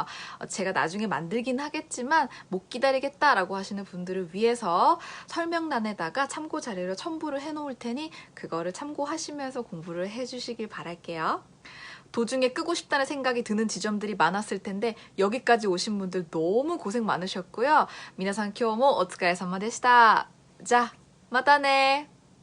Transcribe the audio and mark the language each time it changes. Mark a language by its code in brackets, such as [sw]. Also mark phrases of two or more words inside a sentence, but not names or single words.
[ko] 제가 나중에 만들긴 하겠지만 못 기다리겠다라고 하시는 분들을 위해서 설명란에다가 참고 자료를 첨부를 해 놓을 테니 그거를 참고하시면서 공부를 해주시길 바랄게요. 도중에 끄고 싶다는 생각이 드는 지점들이 많았을 텐데 여기까지 오신 분들 너무 고생 많으셨고요. [ja] 미나상今日もお疲れ様でした. [ko] 자, 마다네.